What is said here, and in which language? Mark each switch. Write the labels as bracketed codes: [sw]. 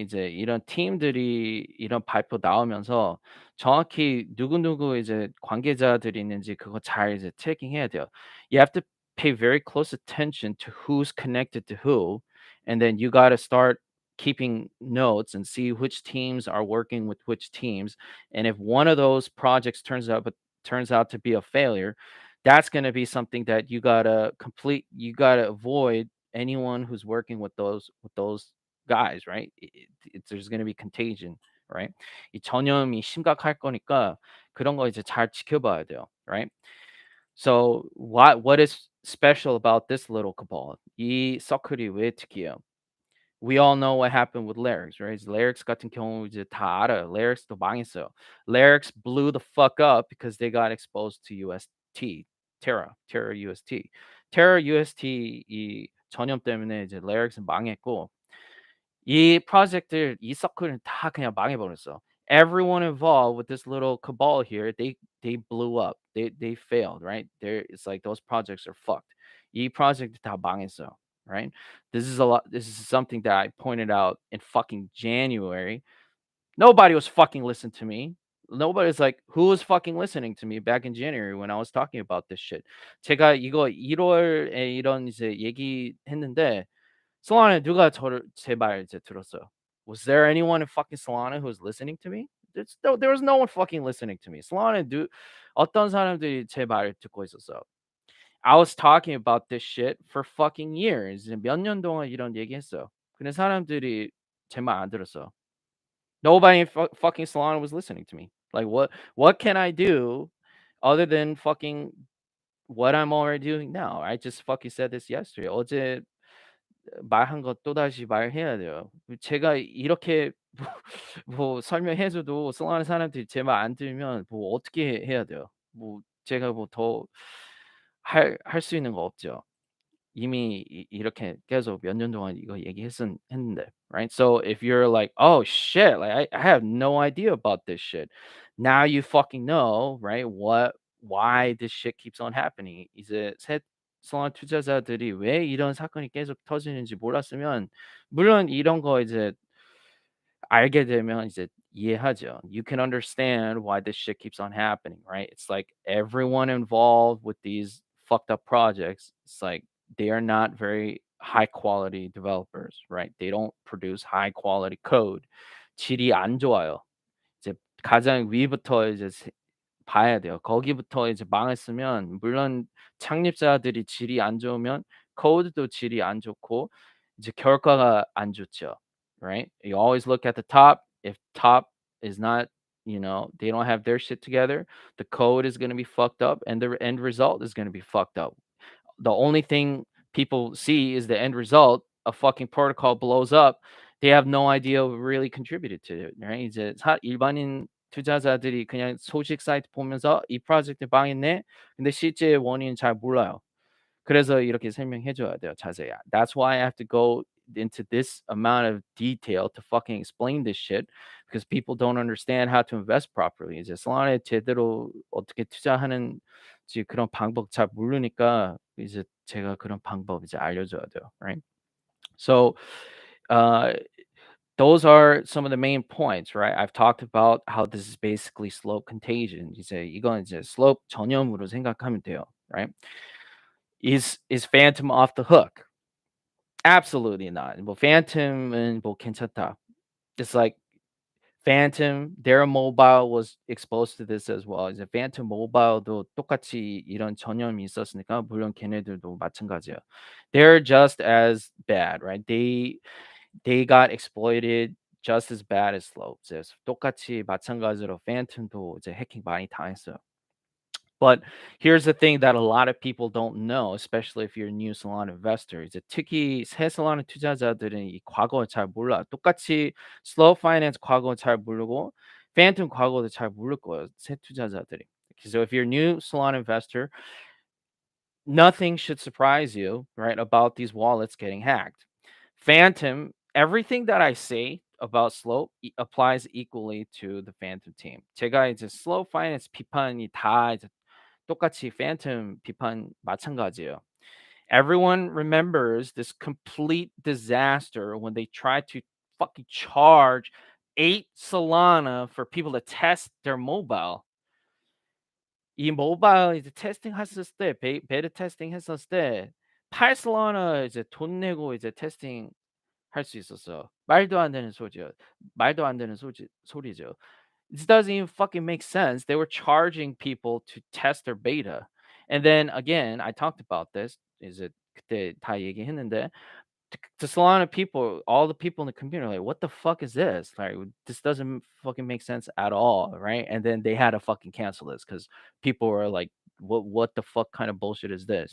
[ko] 이제 이런 팀들이 이런 발표 나오면서 정확히 누구누구 이제 관계자들이 있는지 그거 잘 이제 체킹해야 돼요. [en] You have to pay very close attention to who's connected to who, and then you got to start keeping notes and see which teams are working with which teams. And if one of those projects turns out to be a failure, that's going to be something that you got to avoid anyone who's working with those guys, right? There's going to be contagion, right? [ko] 이 전염이 심각할 거니까 그런 거 이제 잘 지켜봐야 돼요, right? [en] So what is special about this little cabal? [ko] 이 서클이 왜 특이해요? [en] We all know what happened with Larix, right? [ko] Larix 같은 경우 이제 다 알아요. Larix도 망했어요. [en] Larix blew the fuck up because they got exposed to UST, Terra UST. [ko] Terra UST 이 전염 때문에 이제 Larix은 망했고 이 프로젝트를 이 서클은 다 그냥 망해버렸어. [en] Everyone involved with this little cabal here, they blew up. They failed, right? There, it's like those projects are fucked. [ko] 이 프로젝트 다 망했어, right? [en] This is something that I pointed out in fucking January. Nobody was fucking listening to me. Nobody's like, who was fucking listening to me back in January when I was talking about this shit. [ko] 제가 이거 1월에 이런 이제 얘기했는데 Solana 누가 저를 제 말 이제 들었어요. [en] Was there anyone in fucking Solana who was listening to me? There was no one fucking listening to me. [ko] Solana 어떤 사람들이 제 말을 듣고 있었어요. [en] I was talking about this shit for fucking years. [ko] 몇 년 동안 이런 얘기했어요. 근데 사람들이 제 말 안 들었어요. [en] Nobody in fucking Solana was listening to me. Like what can I do other than fucking what I'm already doing now? I just fucking said this yesterday. [ko] 어제 말한 거 또다시 말해야 돼요. 제가 이렇게 뭐 설명해 줘도 수많은 사람들이 제 말 안 들으면 뭐 어떻게 해야 돼요? 뭐 제가 뭐 더 할 수 있는 거 없죠. 이미 이렇게 계속 몇 년 동안 이거 했는데, right? [en] So if you're like, "Oh shit, like I have no idea about this shit." Now you fucking know, right? Why this shit keeps on happening. [ko] 이제 새 성한 투자자들이 왜 이런 사건이 계속 터지는지 몰랐으면 물론 이런 거 이제 알게 되면 이제 이해하죠. [en] You can understand why this shit keeps on happening, right? It's like everyone involved with these fucked up projects, it's like they are not very high quality developers, right? They don't produce high quality code. [ko] 질이 안 좋아요. 이제 가장 위부터 이제 봐야 돼요. 거기부터 이제 망했으면 물론 창립자들이 질이 안 좋으면 코드도 질이 안 좋고 이제 결과가 안 좋죠. [en] Right? You always look at the top. If top is not, they don't have their shit together, the code is going to be fucked up and the end result is going to be fucked up. The only thing people see is the end result. A fucking protocol blows up. They have no idea what really contributed to it, right? [ko] 이제 일반인 투자자들이 그냥 소식 사이트 보면서 이 프로젝트 망했네. 근데 실제 원인은 잘 몰라요. 그래서 이렇게 설명해 줘야 돼요, 자세히. [en] That's why I have to go into this amount of detail to fucking explain this shit because people don't understand how to invest properly. [ko] 이제 솔라나에 제대로 어떻게 투자하는지 그런 방법 잘 모르니까 이제 제가 그런 방법 이제 알려줘야 돼요, right? [en] So, uh, those are some of the main points, right? I've talked about how this is basically slope contagion. [ko] 이제 이건 이제 slope 전염으로 생각하면 돼요, right? [en] Is Phantom off the hook? Absolutely not. [ko] 뭐 Phantom은 뭐 괜찮다. [en] It's like Phantom, their mobile was exposed to this as well. [ko] 이제 Phantom mobile도 똑같이 이런 전염이 있었으니까 물론 걔네들도 마찬가지예요. [en] They're just as bad, right? They got exploited just as bad as Slopes. [ko] 똑같이 마찬가지로 Phantom도 이제 해킹 많이 당했어요. [en] But here's the thing that a lot of people don't know, especially if you're a new Solana investor. [ko] 이제 특히 새 Solana 투자자들은 이 과거 잘 몰라. 똑같이 Slow Finance 과거 잘 모르고 Phantom 과거도 잘 모를 거예요. 새 투자자들이. [en] So if you're a new Solana investor, nothing should surprise you, right, about these wallets getting hacked. Phantom, everything that I say about slope applies equally to the Phantom team. [ko] 제가 이제 slow finance 비판이 다 이제 똑같이 Phantom 비판 마찬가지예요. [en] Everyone remembers this complete disaster when they tried to fucking charge 8 Solana for people to test their mobile. [ko] 이 모바일 이제 테스팅 했었을 때 베타 테스팅 했었을 때 8 Solana 이제 돈 내고 이제 테스팅 할 수 있었어요. 말도 안 되는 소리죠. 말도 안 되는 소리죠. [en] This doesn't even fucking make sense. They were charging people to test their beta. And then again, I talked about this. Is it [ko] 그때 다 얘기했는데 [en] to Solana people, all the people in the community are like, what the fuck is this? Like, this doesn't fucking make sense at all, right? And then they had to fucking cancel this because people were like, what the fuck kind of bullshit is this?